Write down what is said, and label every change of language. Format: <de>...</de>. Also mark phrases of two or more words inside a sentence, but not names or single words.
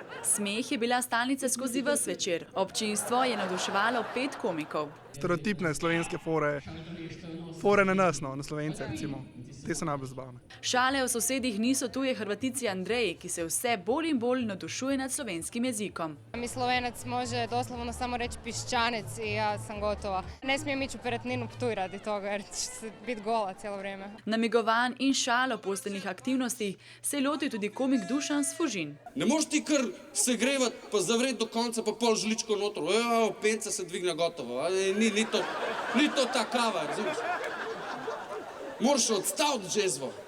<sl>Smeh je bila stalnica skozi ves večer. Občinstvo je navduševalo 5 komikov. Stereotipne slovenske fore na nas, no, na Slovence recimo. Te so najbolj zabavne. Šale o sosedih niso tuje Hrvatici Andreji, ki se vse bolj in bolj navdušuje nad slovenskim jezikom.</sl> <hr>Mi Slovenac može doslovno samo reći piščanec i ja sam gotova. Ne smijem ići u Perutninu Ptuj radi toga jer će se biti gola cijelo vrijeme.</hr> <sl>Namigovanj in šal o posteljnih aktivnostih se je lotil tudi komik Dušan Sfužin. Ne moreš ti kar segrevat pa zavret do konca pa pol žličko noter. Penca se dvigne gotovo. Ni to ta kava, razumeš? Moraš odstaviti džezvo.</sl>